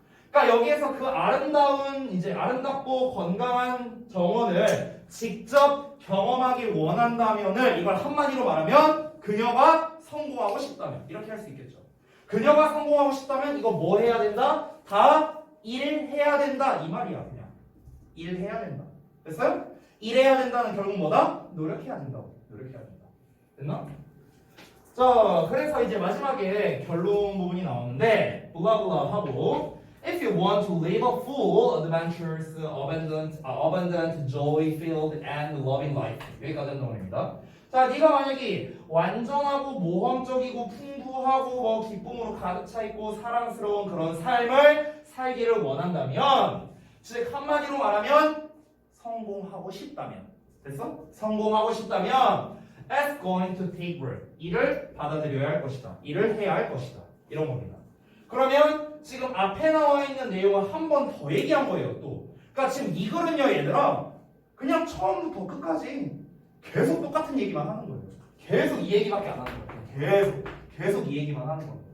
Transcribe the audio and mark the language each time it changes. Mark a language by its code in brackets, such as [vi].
[ko] 그러니까 여기에서 그 아름답고 건강한 정원을 직접 경험하길 원한다면을 이걸 한마디로 말하면 그녀가 성공하고 싶다면 이렇게 할 수 있겠죠. 그녀가 성공하고 싶다면 이거 뭐 해야 된다? 다 일해야 된다 이 말이야. 그냥 일해야 된다. 됐어요? 일해야 된다는 결국 뭐다? 노력해야 된다고. 노력해야 된다. 됐나? 자, 그래서 이제 마지막에 결론 부분이 나오는데 블라블라 하고 [en] If you want to live a full, adventurous, abundant, joy-filled, and loving life [ko] 여기까지 한다고 합니다. 자, 네가 만약에 완전하고 모험적이고 풍부하고 뭐 기쁨으로 가득 차 있고 사랑스러운 그런 삶을 살기를 원한다면 즉 한마디로 말하면 성공하고 싶다면 됐어? 성공하고 싶다면 [en] It's going to take work. [ko] 일을 받아들여야 할 것이다. 일을 해야 할 것이다. 이런 겁니다. 그러면 지금 앞에 나와 있는 내용을 한 번 더 얘기한 거예요. 또. 그러니까 지금 이거는요, 얘들아. 그냥 처음부터 끝까지 계속 똑같은 얘기만 하는 거예요. 계속 이 얘기밖에 안 하는 거예요. 계속 이 얘기만 하는 거예요.